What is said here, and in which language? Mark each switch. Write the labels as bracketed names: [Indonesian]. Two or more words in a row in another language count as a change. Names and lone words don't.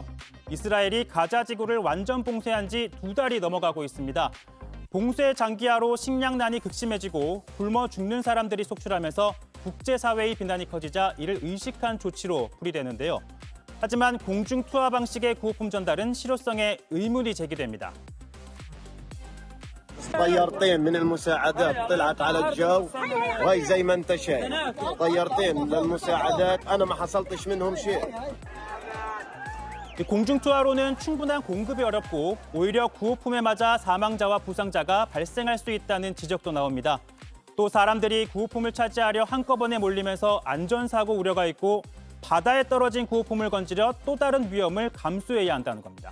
[Korean] 이스라엘이 가자 지구를 완전 봉쇄한 지 2달이 넘어가고 있습니다. 봉쇄 장기화로 식량난이 극심해지고 굶어 죽는 사람들이 속출하면서 국제사회의 비난이 커지자 이를 의식한 조치로 풀이되는데요. 하지만 공중 투하 방식의 구호품 전달은 실효성에 의문이 제기됩니다. [Arabic] طيارتين من المساعدات طلعت على الجو وهي زي ما انت شايف طيارتين للمساعدات انا ما حصلتش منهم شيء. [Korean] 공중 투하로는 충분한 공급이 어렵고 오히려 구호품에 맞아 사망자와 부상자가 발생할 수 있다는 지적도 나옵니다. 또 사람들이 구호품을 차지하려 한꺼번에 몰리면서 안전사고 우려가 있고 바다에 떨어진 구호품을 건지려 또 다른 위험을 감수해야 한다는 겁니다.